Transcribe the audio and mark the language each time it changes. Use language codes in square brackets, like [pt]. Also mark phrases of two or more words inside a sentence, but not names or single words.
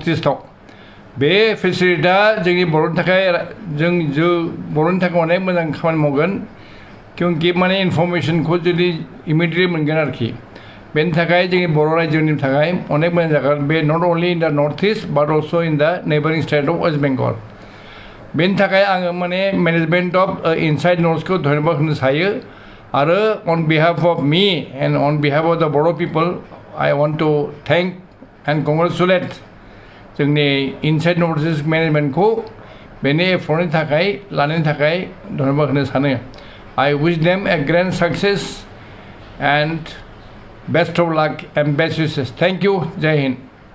[brx] इस्टआव बे फेसिलिटिया जोंनि बर'नि थाखाय बर'नि थाखाय अनेक मोजां खामानि मावगोन क्योंकि माने इनफरमेसनखौ जुदि इमिडियेटलि मोनगोन आरोखि बेनि थाखाय जोंनि बर' रायजोनि थाखाय अनेक मोजां जागोन बे [en] not only in the North East but also in the neighbouring state of West Bengal [brx] बेनि थाखाय आङो माने [en] management of Inside Northखौ [brx] धन्यबाद होनो सायो आरो [en] on behalf of me and on behalf of the Bodo people I want to thank and congratulate [brx] जोंनि इनसाइड नर्थ इस्ट मेनेजमेन्टखौ बेनि एफर्टनि थाखाय लानायनि थाखाय धन्यबाद होनो सानो [en] I wish them a grand success and best of luck and best wishes. Thank you. Jai Hind.